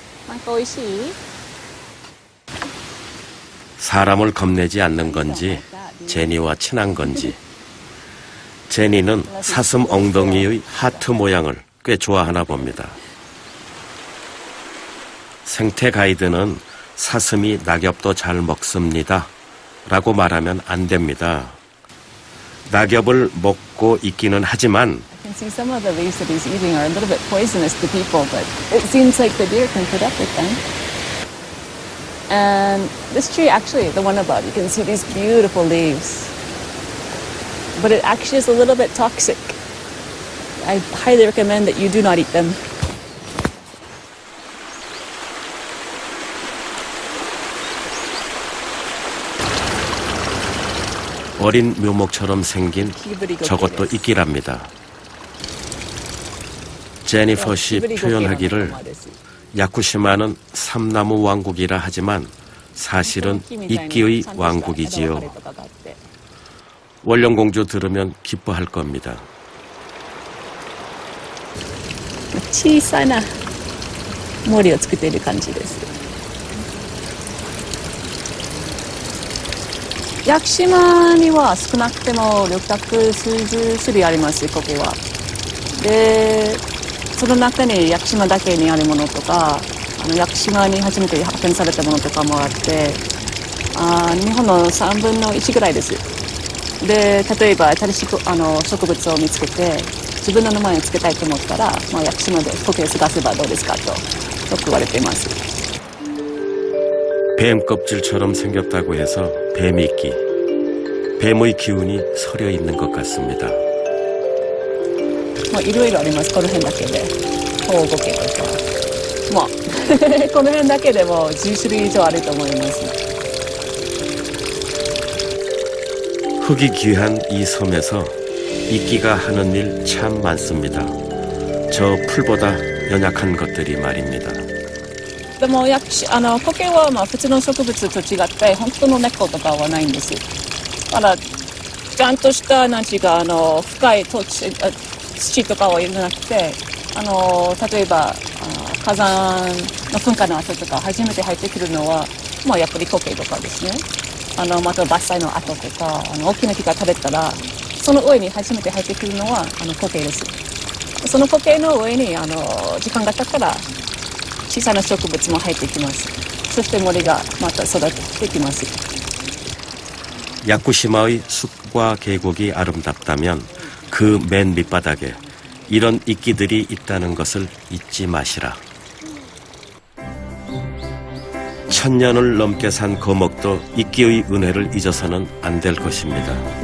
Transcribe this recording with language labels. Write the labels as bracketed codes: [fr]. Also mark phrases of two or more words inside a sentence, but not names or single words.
[ko] 사람을 겁내지 않는 건지 제니와 친한 건지 제니는 사슴 엉덩이의 하트 모양을 꽤 좋아하나 봅니다. 생태 가이드는 사슴이 낙엽도 잘 먹습니다 라고 말하면 안 됩니다. 낙엽을 먹고 있기는 하지만 [en] I can see some of the leaves that he's eating are a little bit poisonous to people, but it seems like the deer can put up with them. And this tree, actually, the one above, you can see these beautiful leaves. But it actually is a little bit toxic. I highly recommend that you do not eat them. [ko] 어린 묘목처럼 생긴 저것도 이끼랍니다. 제니퍼 씨 표현하기를 야쿠시마는 삼나무 왕국이라 하지만 사실은 이끼의 왕국이지요. 원령공주 들으면 기뻐할 겁니다. [ja] 小さな森を作っている感じです。屋久島には少なくても600数十種類あります、苔は。で、その中に屋久島だけにあるものとか、屋久島に初めて発見されたものとかもあって、日本の3分の1ぐらいです。で、例えば新しい植物を見つけて、自分の名前を付けたいと思ったら、屋久島で苔を探せばどうですかとよく言われています。 [ko] 뱀 껍질처럼 생겼다고 해서 뱀이끼. 뱀의 기운이 서려 있는 것 같습니다. [ja] いろいろあります、この辺だけで。保護苔とか。この辺だけでも10種類以上あると思います。 [ko] 흙이 귀한 이 섬에서 이끼가 하는 일 참 많습니다. 저 풀보다 연약한 것들이 말입니다. [ja] でも苔は普通の植物と違って本当の根っことかはないんです。だからちゃんとした深い土とかは入れなくて、例えば火山の噴火の後とか初めて入ってくるのはやっぱり苔とかですね。また伐採の後とか大きな木が枯れたらその上に初めて入ってくるのは苔です。その苔の上に時間が経ったら小さな植物も入ってきます。そして森がまた育ってきます。 [ko] 야쿠시마의 숲과 계곡이 아름답다면 그 맨 밑바닥에 이런 이끼들이 있다는 것을 잊지 마시라. 1000년을 넘게 산 거목도 이끼의 은혜를 잊어서는 안 될 것입니다.